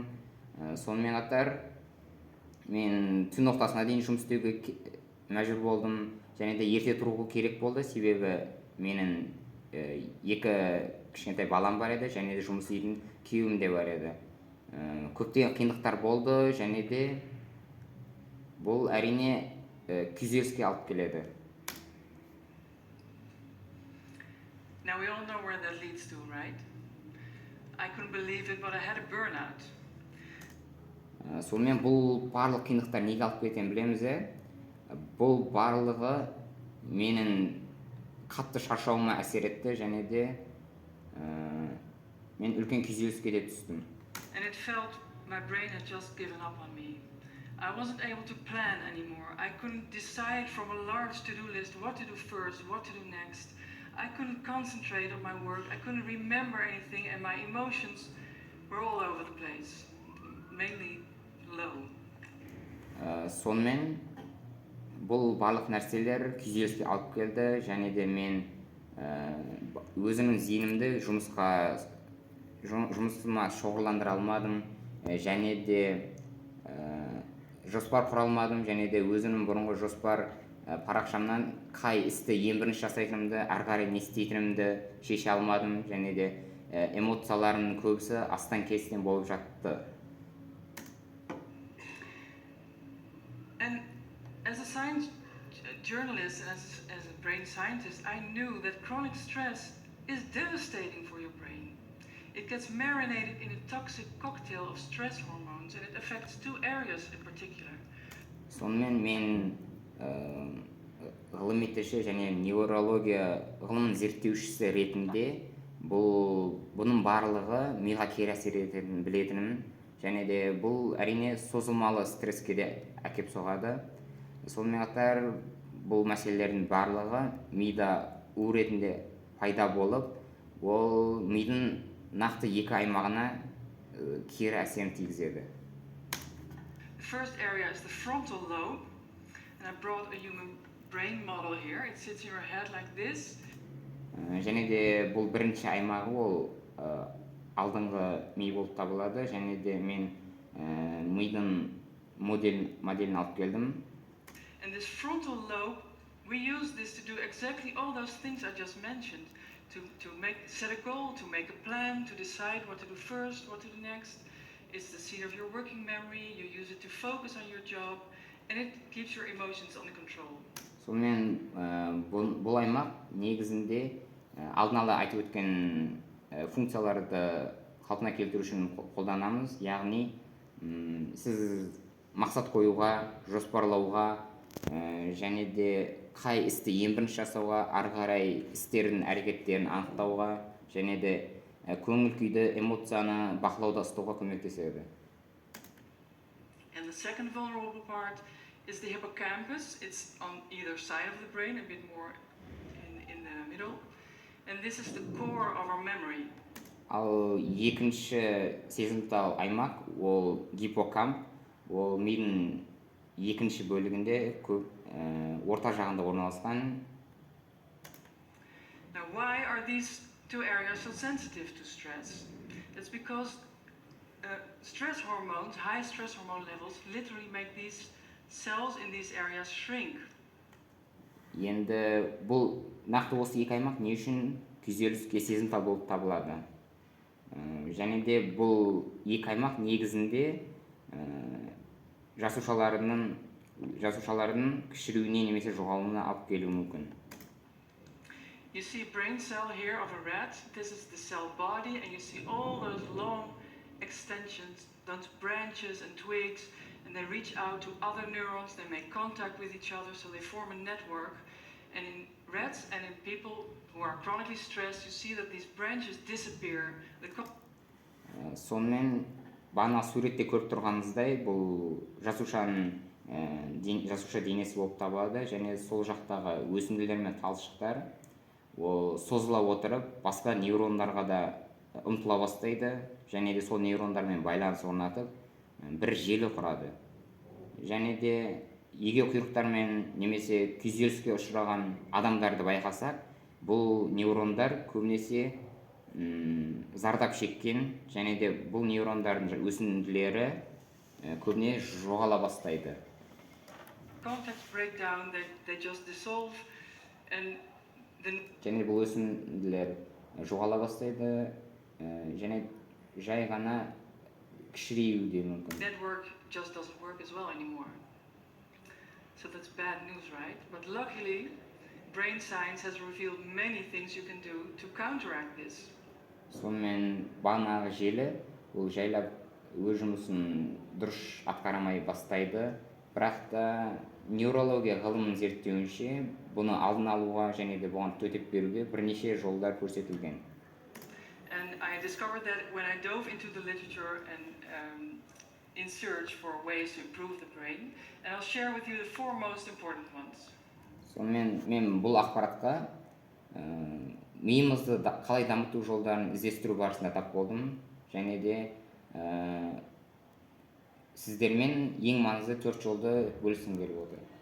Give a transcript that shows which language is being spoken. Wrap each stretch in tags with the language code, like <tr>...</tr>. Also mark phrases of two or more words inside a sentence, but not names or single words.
<kk>Сонымен қатар мен түн ортасына дейін жұмыс істеуге мәжбүр болдым, және де ерте тұруға керек болды, себебі менің 2 кішкентай балам бар еді, және де жұмыс істейтін күйеуім де бар еді. Көптеген қиындықтар болды, және де бұл әрине күйзеліске алып келеді.</kk> <en>Now we all know where that leads to, right? I couldn't believe it, but I had a burnout.</en> <kk>Сонымен бұл барлық қиындықтар неге алып кететінін білеміз, бұл барлығы менің қатты шаршауыма әсер етті, және де мен үлкен күйзеліске де түстім.</kk> <en>And it felt my brain had just given up on me. I wasn't able to plan anymore. I couldn't decide from a large to-do list what to do first, what to do next. I couldn't concentrate on my work. I couldn't remember anything, and my emotions were all over the place, mainly low.</en> <kk>Сонымен бұл барлық нәрселер күйзеліске алып келді, және де мен өзімнің зейінімді жұмысыма шоғырландыра алмадым, және де жоспар құра алмадым, және де өзімнің бұрынғы жоспар парақшамнан қай істі ең бірінші жасайтынымды, ары қарай не істейтінімді шеше алмадым, және де эмоцияларымның көбісі астан кестен болып жатты.</kk> <en>And as a science journalist and as a brain scientist, I knew that chronic stress is devastating for your brain. It gets marinated in a toxic cocktail of stress hormones, and it affects 2 areas in particular.</en> <kk>Сонымен мен ғылыми тілші және неврология ғылымын зерттеушісі ретінде бұның барлығы миға кері әсер ететінін білетінім, және де бұл әрине созылмалы стресске де әкеп соғады. Сонымен қатар бұл мәселелердің барлығы мида у ретінде пайда болып, ол мидың нақты 2 аймағына кері әсерін тигізеді.</kk> <en>The first area is the frontal lobe, And I brought a human brain model here. It sits in your head like this.</en> <kk>Және де бұл бірінші аймағы ол алдыңғы ми болып табылады. Және де мен мидың моделін алып келдім.</kk> <en>And this frontal lobe, we use this to do exactly all those things I just mentioned. To set a goal, to make a plan, to decide what to do first, what to do next. It's the seat of your working memory. You use it to focus on your job, and it keeps your emotions under control.</en> <kk>Сонымен бұл аймақ негізінде алдын ала айтып өткен функцияларды қалпына келтіру үшін қолданамыз. Яғни сіз мақсат қоюға, жоспарлауға, және де қай істі ең бірінші жасауға, ары қарай істердің әрекеттерін анықтауға, және де көңіл күйді, эмоцияны бақылауда ұстауға көмектеседі.</kk> <en>And the second vulnerable part is the hippocampus. It's on either side of the brain, a bit more in the middle. And this is the core of our memory.</en> <kk>Ал екінші сезімтал аймақ ол гиппокамп. Ол мидың екінші бөлігінде орта жағында орналасқан.</kk> <en>Now, why are these two areas so sensitive to stress? That's because stress hormones, high stress hormone levels, literally make these cells in these areas shrink.</en> <kk>Енді бұл нақты осы екі аймақ не үшін күйзеліске сезімтал болып табылады? Және де бұл екі аймақ негізінде жасушалардың кішіреуіне немесе жоғалуына алып келуі мүмкін.</kk> <en>You see a brain cell here of a rat. This is the cell body, and you see all those long extensions, those branches and twigs, and they reach out to other neurons. They make contact with each other, so they form a network. And in rats and in people who are chronically stressed, you see that these branches disappear.</en> <kk>Сонымен бағана суретте көріп тұрғаныңыздай, бұл жасуша денесі болып табылады, және сол жақтағы өсінділер мен талшықтар ол созыла отырып, басқа нейрондарға да ұмтыла бастайды, және де сол нейрондармен байланыс орнатып, бір желі құрады. Және де егер құйрықтармен немесе күйзеліске ұшыраған адамдарды байқасақ, бұл нейрондар көбінесе зардап шеккен, және де бұл нейрондардың өсінділері көбіне жоғала бастайды.</kk> <en>Contacts break down, they just dissolve, and then</en> <kk>және бұл өсінділер жоғала бастайды, және жай ғана кішіреюі де мүмкін.</kk> <en>network just doesn't work as well anymore. So that's bad news, right? But luckily, brain science has revealed many things you can do to counteract this.</en> <kk>Сонымен бағанағы желі ол жайлап өз жұмысын дұрыс атқарамай бастайды, бірақ та неврология ғылымын зерттеуінше бұны алдын алуға және де бұған төтеп беруге бірнеше жолдар көрсетілген.</kk> <en>And I discovered that when I dove into the literature and in search for ways to improve the brain, and I'll share with you the four most important ones.</en> <kk>Сонымен мен бұл ақпаратқа миымызды қалай дамыту жолдарын іздестіру барысында тап болдым, және де сіздермен ең маңызды 4 жолды бөліскім келіп отыр.</kk>